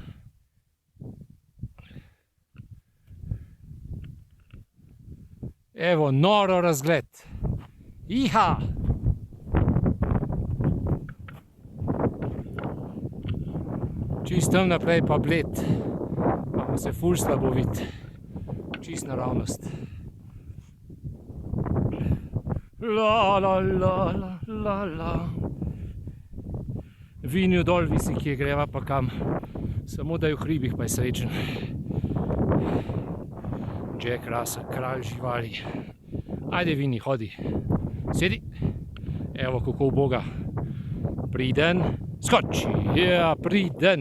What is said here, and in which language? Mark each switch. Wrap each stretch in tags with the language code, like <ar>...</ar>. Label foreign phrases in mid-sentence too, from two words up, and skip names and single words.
<sl>Evo, noro razgled. Iha! Čist tam naprej pa bled, pa se ful slabo vidi. Čist naravnost. La la la la la la. Vinjo dol visi, kje greva pa kam. Samo da je v hribih pa je srečen. Jack Russell, kralj živali. Ajde Vini, hodi. Sedi. Evo kako uboga. Priden. Skoči. Ja, priden.</sl>